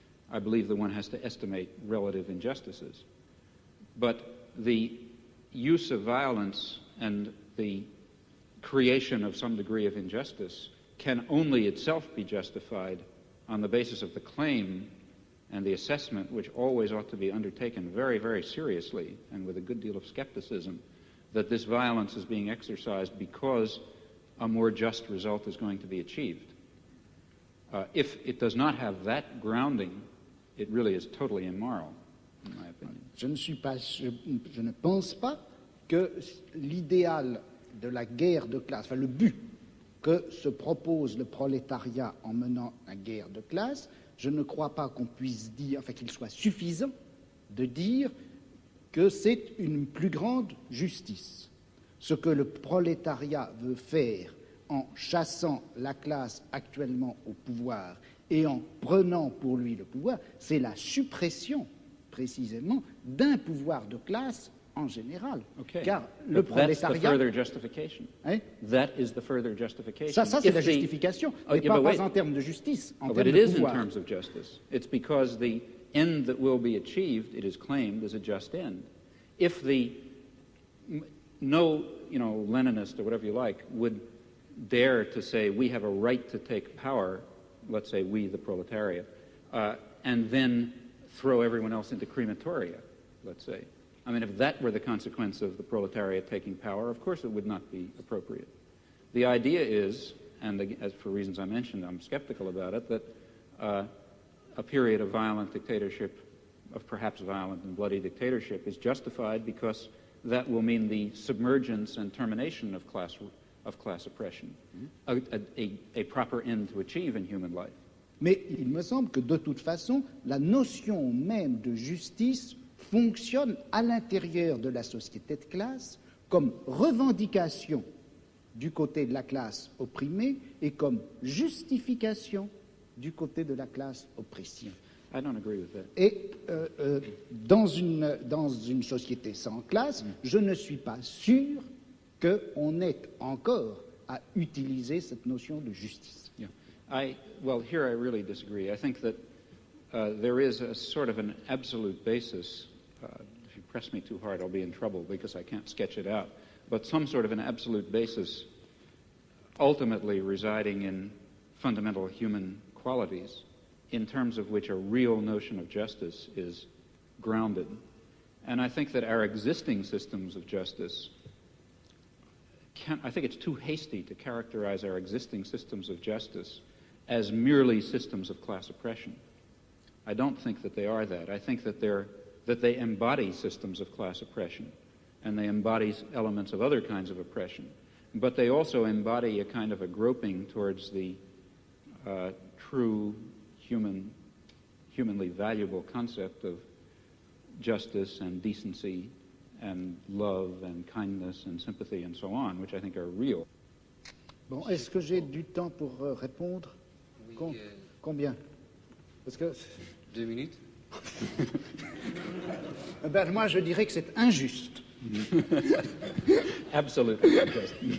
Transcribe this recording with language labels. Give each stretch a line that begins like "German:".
English: I believe that one has to estimate relative injustices. But the use of violence and the creation of some degree of injustice can only itself be justified on the basis of the claim and the assessment, which always ought to be undertaken very, very seriously and with a good deal of skepticism, that this violence is being exercised because a more just result is going to be achieved. If it does not have that grounding, it really is totally immoral, in my opinion.
French: Je ne pense pas que l'idéal de la guerre de classe, enfin le but que se propose le prolétariat en menant la guerre de classe, je ne crois pas qu'on puisse dire, enfin qu'il soit suffisant de dire que c'est une plus grande justice. Ce que le prolétariat veut faire en chassant la classe actuellement au pouvoir et en prenant pour lui le pouvoir, c'est la suppression, précisément, d'un pouvoir de classe en général.
English: Okay.
French: Car le prolétariat...
English: That's the further justification.
French: Hein?
English: That is the further justification.
French: Ça c'est la justification, mais pas en termes de justice, en termes de pouvoir.
English: But it is in terms of justice. It's because the end that will be achieved, it is claimed, is a just end. If no Leninist or whatever you like would dare to say we have a right to take power, let's say we, the proletariat, and then throw everyone else into crematoria, let's say. I mean, if that were the consequence of the proletariat taking power, of course it would not be appropriate. The idea is, and as for reasons I mentioned, I'm skeptical about it, that a period of violent dictatorship, of perhaps violent and bloody dictatorship, is justified because that will mean the submergence and termination of class oppression, a proper end to achieve in human life.
French: Mais il me semble que de toute façon, la notion même de justice fonctionne à l'intérieur de la société de classe comme revendication du côté de la classe opprimée et comme justification du côté de la classe opprimée.
English: I don't agree with that.
French: Et dans une société sans classe, je ne suis pas sûr qu'on ait encore à utiliser cette notion de justice.
English: Yeah. Well, here I really disagree. I think that there is a sort of an absolute basis. If you press me too hard, I'll be in trouble because I can't sketch it out. But some sort of an absolute basis ultimately residing in fundamental human qualities in terms of which a real notion of justice is grounded. And I think that our existing systems of justice I think it's too hasty to characterize our existing systems of justice as merely systems of class oppression. I don't think that they are that. I think that they embody systems of class oppression, and they embody elements of other kinds of oppression. But they also embody a kind of a groping towards the true humanly valuable concept of justice and decency and love and kindness and sympathy and so on, which I think are real.
French: Bon, est-ce que j'ai du temps pour répondre? Oui, Combien? Parce que 2 minutes. Ben, moi, je dirais que c'est injuste.
English: Absolutely unjust.